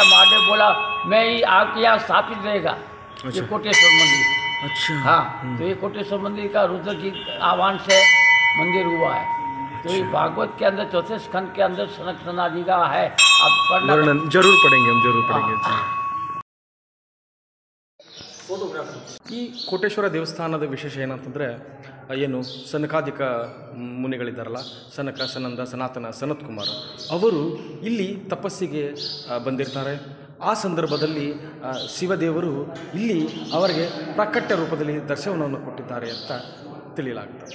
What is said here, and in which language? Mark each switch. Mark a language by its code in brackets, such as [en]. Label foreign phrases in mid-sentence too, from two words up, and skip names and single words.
[hi] महादेव बोला मैं ही आपके यहाँ स्थापित रहेगा. ये कोटेश्वर मंदिर. अच्छा. हाँ. तो ये कोटेश्वर मंदिर का रुद्रजीत आह्वान से मंदिर हुआ है. तो ये भागवत के अंदर 4थे स्कंद के अंदर सनक सनादि का है. आप पढ़ना. वर्णन जरूर पढ़ेंगे हम, जरूर पढ़ेंगे. [kn] ಈ ಕೋಟೇಶ್ವರ ದೇವಸ್ಥಾನದ ವಿಶೇಷ ಏನಂತಂದರೆ ಏನು ಸನಕಾದಿಕ ಮುನಿಗಳಿದ್ದಾರಲ್ಲ, ಸನಕ, ಸನಂದ, ಸನಾತನ, ಸನತ್ ಕುಮಾರ, ಅವರು ಇಲ್ಲಿ ತಪಸ್ಸಿಗೆ ಬಂದಿರ್ತಾರೆ. ಆ ಸಂದರ್ಭದಲ್ಲಿ ಶಿವದೇವರು ಇಲ್ಲಿ ಅವರಿಗೆ ಪ್ರಾಕಟ್ಯ ರೂಪದಲ್ಲಿ ದರ್ಶನವನ್ನು ಕೊಟ್ಟಿದ್ದಾರೆ ಅಂತ ತಿಳಿಯಲಾಗ್ತದೆ.